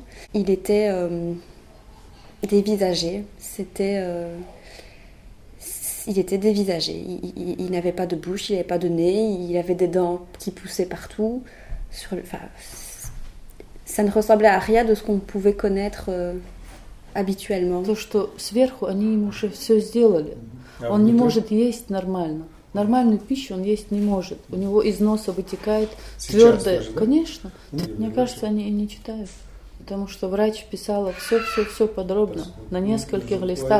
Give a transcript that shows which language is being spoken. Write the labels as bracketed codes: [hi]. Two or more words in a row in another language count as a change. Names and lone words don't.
[fr] Il était dévisagé. Il était dévisagé. Il n'avait pas de bouche, il n'avait pas de nez, il avait des dents qui poussaient partout. Ça ne ressemblait à rien de ce qu'on pouvait connaître habituellement. [ru] То, что сверху они ему уже все сделали. Он не может есть нормально. Нормальную пищу он есть не может. У него из носа вытекает твердое. Конечно. Мне кажется, они и не читают. Потому что врач писала все подробно, на нескольких листах.